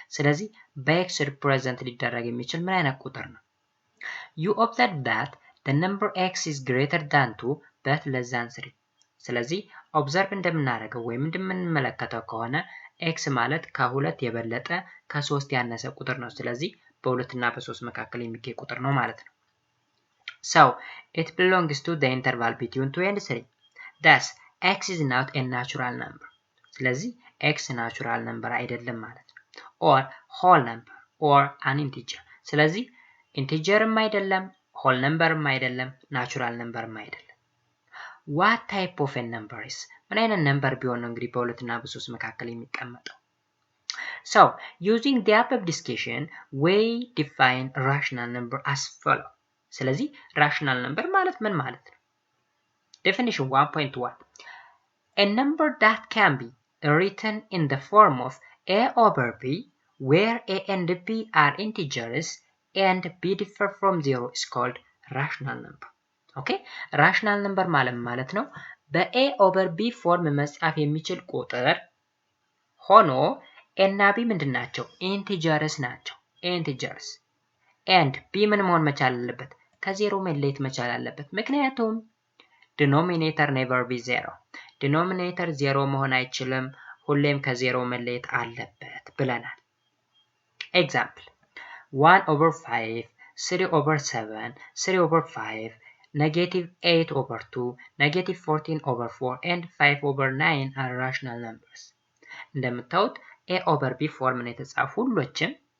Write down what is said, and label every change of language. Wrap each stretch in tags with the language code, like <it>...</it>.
<am>ስለዚህ በx represent ሊደረግ የሚችል ምን አይነት ቁጥር ነው?</am> <en>You observe that the number x is greater than 2 but less than 3.</en> <am>ስለዚህ ኦብዘርቭ እንደምናደርገው ወይም እንደምንመለከተው ከሆነ ኤክስ ማለት ከሁለት የበለጠ ከ3 ያነሰ ቁጥር ነው። ስለዚህ በ2 እና በ3 መካከል የሚገኝ ቁጥር ነው ማለት ነው።</am> <en>So, it belongs to the interval between 2 and 3. Thus, x is not a natural number.</en> <am>ስለዚህ x natural number አይደለም ማለት ነው።</am> <en>Or whole number or an integer.</en> <am>ስለዚህ ኢንቲጀርም አይደለም፣ whole numberም አይደለም፣ natural numberም አይደለም።</am> <en>What type of a number is?</en> <am>ምን አይነት ነምበር ቢሆን ነው እንግዲህ በ2 እና በ3 መካከል የሚቀመጠው?</am> <en>So, using the above discussion, we define rational number as follow.</en> <am>ስለዚህ rational number ማለት ምን ማለት ነው?</am> <en>Definition 1.1. A number that can be written in the form of a/b, where a and b are integers and b differ from 0 is called rational number.</en> <am>ኦኬ ራሽናል ነምበር ማለት ነው በኤ ኦቨር ቢ ፎርም መጻፍ የሚችል ቁጥር ሆኖ ኤ እና ቢ ምንድን ናቸው? ኢንቲጀርስ ናቸው። ኢንቲጀርስ ኤንድ ቢ ምን መሆን መቻል አለበት? ከዜሮ መለየት መቻል አለበት። ምክንያቱም ዲኖሚኔተር ኔቨር ቢ ዜሮ፣ ዲኖሚኔተር ዜሮ መሆን አይችልም፣ ሁሌም ከዜሮ መለየት አለበት ብለናል። ኤግዛምፕል 1 ኦቨር 5 3 ኦቨር 7 3 ኦቨር 5</am> <en>negative 8 over 2 negative 14 over 4 and 5 over 9 are rational numbers።</en> <am>እንደምታዩት ኤ ኦቨር ቢ ፎርም ነው የተጻፉ ሁሎችም፣</am>